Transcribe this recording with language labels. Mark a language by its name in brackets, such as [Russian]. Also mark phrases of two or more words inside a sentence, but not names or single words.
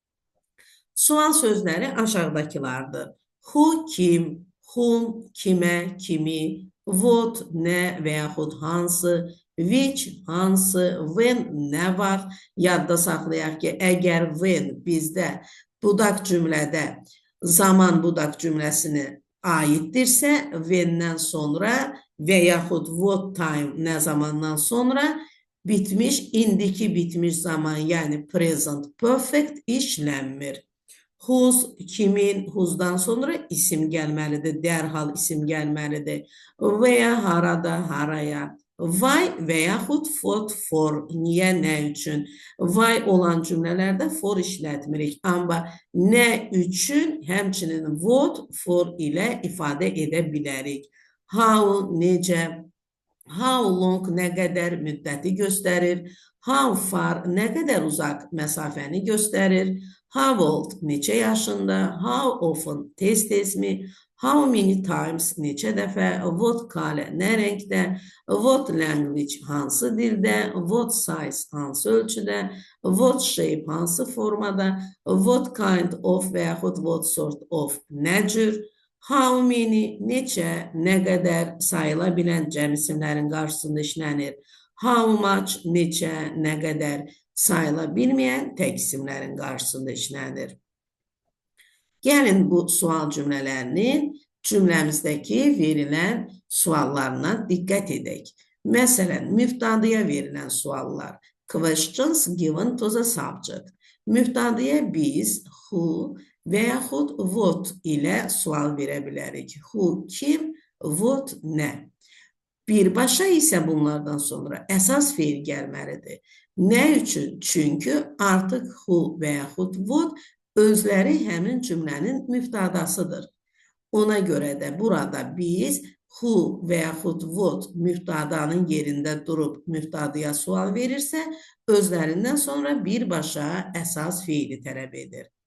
[Azerbaijani] Sual sözləri aşağıdakılardır. Who, kim, whom, kimə, kimi, what, nə və yaxud hansı, which, hansı, when, nə vaxt. Yadda saxlayaq ki, əgər when bizdə budaq cümlədə zaman budaq cümləsini aiddirsə, when-dən sonra və yaxud [English] what time [Azerbaijani] nə zamandan sonra bitmiş, indiki bitmiş zaman, yəni present perfect işlənmir. Whose, kimin, whose'dan sonra isim gəlməlidir, dərhal isim gəlməlidir. Və ya harada, haraya. Why və yaxud [English] what, for, [Azerbaijani] niyə, nə üçün. Why olan cümlələrdə for işlətmirik. Amma nə üçün həmçinin [English] what, for [Azerbaijani] ilə ifadə edə bilərik. How, necə. [English] How long, [Azerbaijani] nə qədər müddəti göstərir. [English] How far, [Azerbaijani] nə qədər uzaq məsafəni göstərir. [English] How old, [Azerbaijani] neçə yaşında. [English] How often, [Azerbaijani] tez-tezmi. [English] How many times, [Azerbaijani] neçə dəfə. [English] What color, [Azerbaijani] nə rəngdə. [English] What language, [Azerbaijani] hansı dildə. [English] What size, [Azerbaijani] hansı ölçüdə. [English] What shape, [Azerbaijani] hansı formada. [English] What kind of [Azerbaijani] və yaxud [English] what sort of, [Azerbaijani] nə cür. [English] How many, [Azerbaijani] neçə, nə qədər sayıla bilən cəm isimlərin qarşısında işlənir. [English] How much, [Azerbaijani] neçə, nə qədər sayıla bilməyən tək isimlərin qarşısında işlənir. Gəlin bu sual cümlələrinin cümləmizdəki verilən suallarına diqqət edək. Məsələn, mübtadaya verilən suallar. [English] Questions given to the subject. [Azerbaijani] Mübtadaya biz who və yaxud what ilə sual verə bilərik. [English] Who, kim, what, [Azerbaijani] nə. Birbaşa isə bunlardan sonra əsas feil gəlməlidir. Nə üçün? Çünki artıq who və yaxud what özləri həmin cümlənin mübtadasıdır. Ona görə də burada biz who və yaxud what mübtadanın yerində durub mübtadaya sual verirsə, özlərindən sonra birbaşa əsas feili tələb edir.